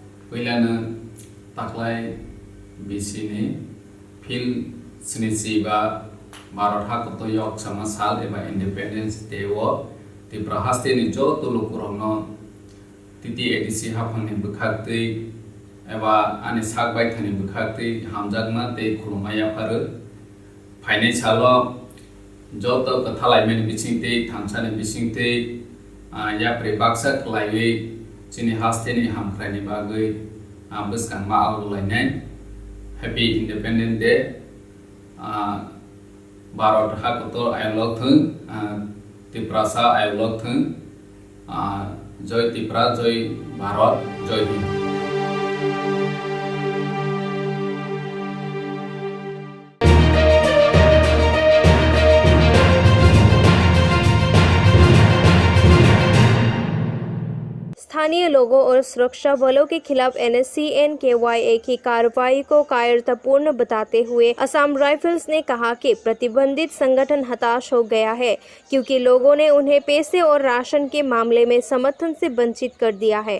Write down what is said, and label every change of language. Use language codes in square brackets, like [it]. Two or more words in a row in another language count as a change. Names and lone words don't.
[trp] पहिलानो ताख्लाय बिसिनि फिल स्निजिबा भारत हाखोतो yok sama sal eba [en] independence day [trp] wo Tripura hasteni joto lokurongno titi edisi haphangni bwkhaktwi eba ani sakbai thani bwkhaktwi hamjakma tei khulumaya pharu phainai salo joto kathalaimani bisingtwi thamsani bisingtwi yapri baksa khlaiwi chini hasteni hamkhlaini bagwi bwskangma awlainai [en] Happy Independence Day [trp] Bharat hakoto ayolok thung Tripura sa ayolok thung Joy Tripura Joy Bharat Joy Hind [hi] स्थानीय लोगों और सुरक्षा बलों के खिलाफ NSCN-KYA की कार्रवाई को कायरतापूर्ण बताते हुए असम राइफल्स ने कहा कि प्रतिबंधित संगठन हताश हो गया है क्योंकि लोगों ने उन्हें पैसे और राशन के मामले में समर्थन से वंचित कर दिया है।